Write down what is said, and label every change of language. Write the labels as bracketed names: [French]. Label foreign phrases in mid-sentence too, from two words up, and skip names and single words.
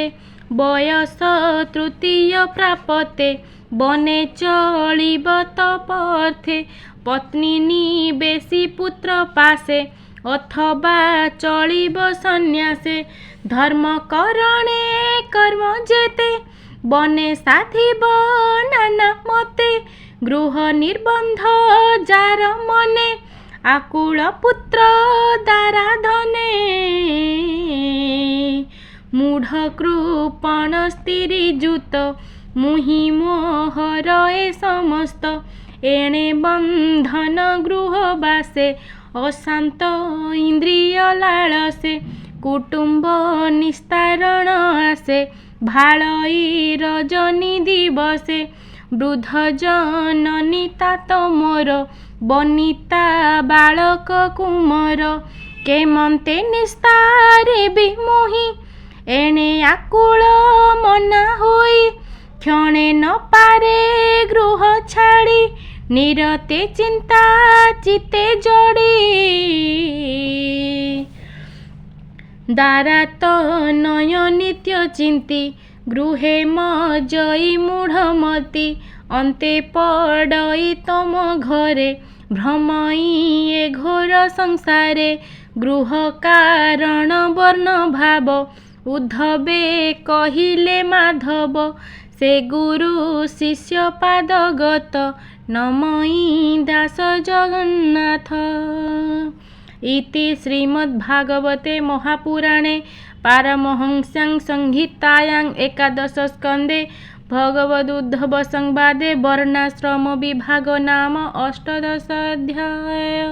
[Odia] ବୟସ ତୃତୀୟ ପ୍ରାପତେ ବନେ ଚଳିବ ତପଥେ ପତ୍ନୀ ନିବେଶି ପୁତ୍ର ପାଶେ ଅଥବା ଚଳିବ ସନ୍ନ୍ୟାସେ। ଧର୍ମ କରଣେ କର୍ମ ଯେତେ ବନେ ସାଧିବ ନାନା ମତେ ଗୃହ ନିର୍ବନ୍ଧ ଯାର ମନେ ଆକୁଳ ପୁତ୍ର ଦାରାଧନେ। ମୂଢ଼ କୃପଣ ସ୍ତ୍ରୀ ଯୁତ ମୁହିଁ ମୋହର ଏ ସମସ୍ତ ଏଣେ ବନ୍ଧନ ଗୃହବାସେ ଅଶାନ୍ତ ଇନ୍ଦ୍ରିୟ ଲାଳସେ କୁଟୁମ୍ବ ନିସ୍ତାରଣ ଆଶେ ଭାଳଇ ରଜନୀ ଦିବସେ। ବୃଦ୍ଧ ଜନନୀ ତାତ ମୋର ବନିତା ବାଳକ କୁମର କେମନ୍ତେ ନିସ୍ତାରେ ବିମୁହିଁ ଏଣେ ଆକୁଳ ମନା ହୋଇ କ୍ଷଣେ ନ ପାରେ ଗୃହ ଛାଡ଼ି ନିରତେ ଚିନ୍ତା ଚିତେ ଯୋଡ଼ି। ଦାରା ତୋ ନୟ ନିତ୍ୟ ଚିନ୍ତି ଗୃହେ ମଜଇ ମୂଢ଼ମତି ଅନ୍ତେ ପଡ଼ଇ ତମ ଘରେ ଭ୍ରମଇ ଏ ଘୋର ସଂସାରେ। ଗୃହ କାରଣ ବର୍ଣ୍ଣ ଭାବ ଉଦ୍ଧବେ କହିଲେ ମାଧବ ସେ ଗୁରୁ ଶିଷ୍ୟ ପାଦଗତ ନମଇ ଦାସ ଜଗନ୍ନାଥ। [Sanskrit] इति श्रीमद्भागवते महापुराणे पारमहंस्यां संहितायां एकादश स्कंदे भगवदुद्धव संवादे वर्णाश्रम विभाग नाम अष्टादश अध्याय।